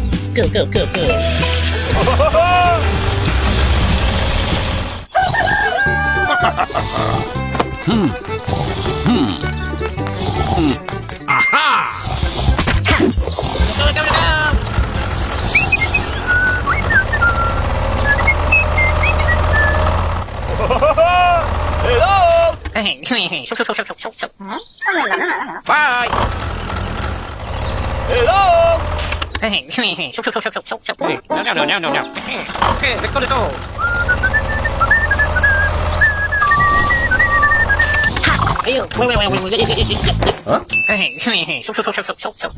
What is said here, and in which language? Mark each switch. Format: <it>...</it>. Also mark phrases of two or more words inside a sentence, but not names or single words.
<en>Go, go, go, go. Aha! Go, go, go. Hello! Hey, shoo, shoo, shoo, shoo, shoo, shoo. Bye! Hello! Hey, shoo, shoo, shoo, shoo, shoo, shoo. Hey, no. Okay, let's go. Ew, wait. Huh? Hey, shoo, shoo, shoo, shoo, shoo, shoo.</en>